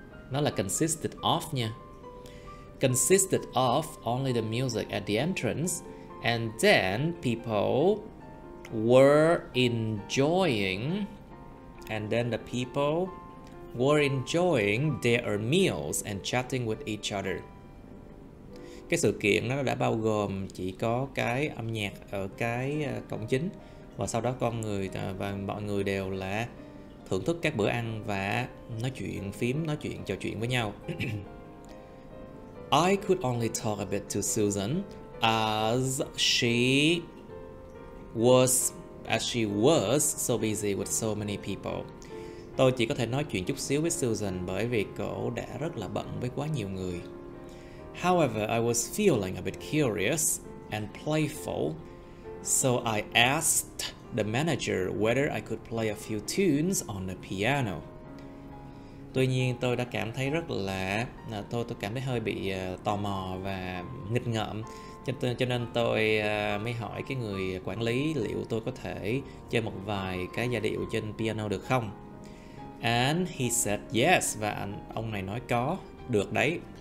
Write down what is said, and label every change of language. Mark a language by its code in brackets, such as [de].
[vi] Nó là [en] consisted of nha. Consisted of only the music at the entrance, and then people were enjoying their meals and chatting with each other. [vi] Cái sự kiện nó đã bao gồm chỉ có cái âm nhạc ở cái cổng chính, và sau đó con người và mọi người đều là thưởng thức các bữa ăn và nói chuyện trò chuyện với nhau. [en] I could only talk a bit to Susan as she was so busy with so many people. [vi] Tôi chỉ có thể nói chuyện chút xíu với Susan bởi vì cô đã rất là bận với quá nhiều người. [en] However, I was feeling a bit curious and playful, so I asked the manager whether I could play a few tunes on the piano. [vi] Tuy nhiên tôi đã cảm thấy rất là tôi cảm thấy hơi bị tò mò và nghịch ngợm, cho nên tôi mới hỏi cái người quản lý liệu tôi có thể chơi một vài cái giai điệu trên piano được không. [en] And he said yes, [vi] và ông này nói có, được đấy.